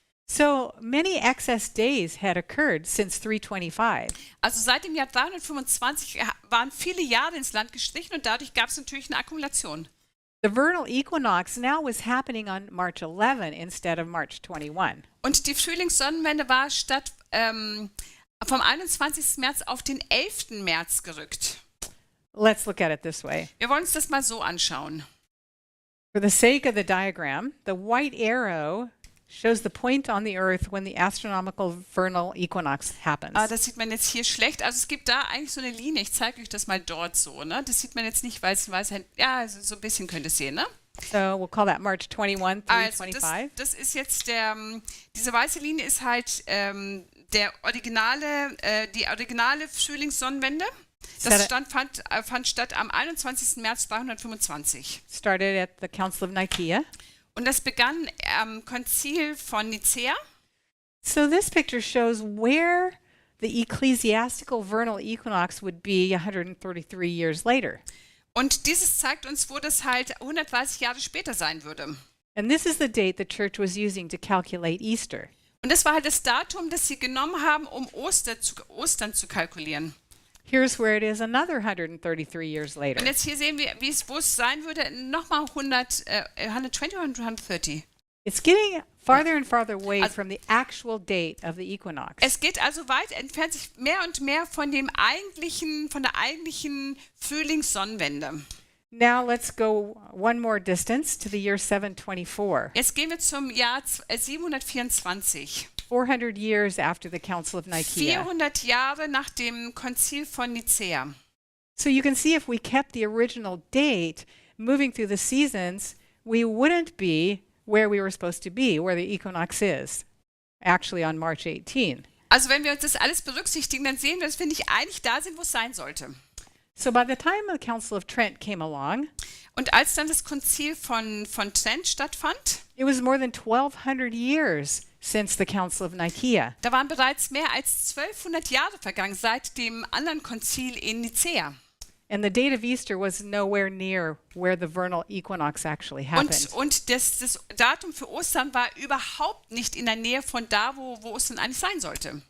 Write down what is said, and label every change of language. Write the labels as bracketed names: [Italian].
[English] So many excess days had occurred since 325. [German] Also seit dem Jahr 325 waren viele Jahre ins Land gestrichen und dadurch gab es natürlich eine Akkumulation. [English] The vernal equinox now was happening on March 11 instead of March 21. [German] Und die Frühlingssonnenwende war statt vom 21. März auf den 11. März gerückt. [English] Let's look at it this way. [German] Wir wollen uns das mal so anschauen. [English] For the sake of the diagram, the white arrow shows the point on the earth when the astronomical vernal equinox happens. [German] Das sieht man jetzt hier schlecht. Also es gibt da eigentlich so eine Linie. Ich zeige euch das mal dort so. Ne? Das sieht man jetzt nicht, weil es ja, so ein bisschen könnt ihr es sehen. Ne? [English] So we'll call that March 21 through [German] Also [English] 25. [German] das ist jetzt diese weiße Linie ist halt die originale Frühlingssonnenwende. Das fand statt am 21. März 325. [English] Started at the Council of Nicaea. [German] Und das begann am Konzil von Nicäa. [English] So this picture shows where the ecclesiastical vernal equinox would be 133 years later. [German] Und dieses zeigt uns, wo das halt 130 Jahre später sein würde. [English] And this is the date the church was using to calculate Easter. [German] Und das war halt das Datum, das sie genommen haben, um Ostern zu kalkulieren. [English] Here's where it is another 133 years later. [German] Und jetzt hier sehen wir, wo es sein würde, nochmal 120 oder 130. [English] It's getting farther and farther away [German] Also- [English] from the actual date of the equinox. [German] Es geht also entfernt sich mehr und mehr von der eigentlichen Frühlingssonnenwende. [English] Now let's go one more distance to the year 724, [German] Jetzt gehen wir zum Jahr 724. [English] 400 years after the Council of Nicaea. [German] 400 Jahre nach dem Konzil von Nicäa. [English] So you can see if we kept the original date moving through the seasons, we wouldn't be where we were supposed to be, where the equinox is, actually on March 18. [German] Also wenn wir uns das alles berücksichtigen, dann sehen wir, dass wir nicht eigentlich da sind, wo es sein sollte. [English] So by the time the Council of Trent came along, [German] Und als dann das Konzil von Trent stattfand, [English] it was more than 1200 years since the Council of Nicaea. [German] da waren bereits mehr als 1200 Jahre vergangen seit dem anderen Konzil in Nicäa. [English] And the date of Easter was nowhere near where the vernal equinox actually happened. [German] Und das Datum für Ostern war überhaupt nicht in der Nähe von da, wo Ostern eigentlich sein sollte.